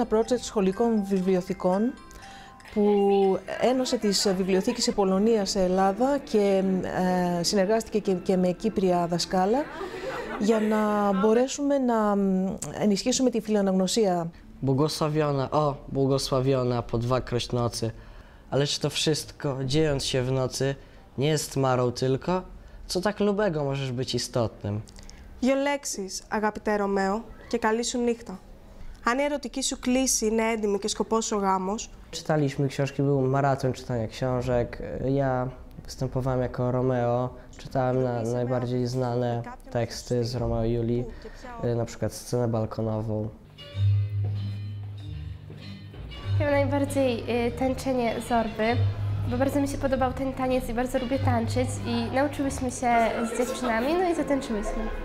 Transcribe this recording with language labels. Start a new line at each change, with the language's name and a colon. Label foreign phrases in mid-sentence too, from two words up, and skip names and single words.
Greek: project σχολικών βιβλιοθηκών που ένωσε τις βιβλιοθήκες σε Πολωνία, σε Ελλάδα και συνεργάστηκε και με Κύπρια δασκάλα για να μπορέσουμε να ενισχύσουμε τη φιλοαναγνωσία.
Polish: Błogosławiona, o, błogosławiona po dwakroć nocy, ależ to wszystko, dziejąc się w nocy, nie jest marą tylko, co tak lubego możesz być istotnym.
Greek: Δύο λέξεις, αγαπητέ Ρωμαίο, και καλή σου νύχτα. Αν η ερωτική σου κλίση είναι έντιμη και σκοπός ο γάμος...
Polish: Czytaliśmy książki, był maraton czytania książek. Ja występowałem jako Romeo, czytałem najbardziej znane teksty z Romeo i Julii, na przykład scenę balkonową. Chyba najbardziej tańczenie Zorby, bo bardzo mi się podobał ten taniec i bardzo lubię tańczyć i nauczyłyśmy się z dziewczynami, no i zatańczyłyśmy.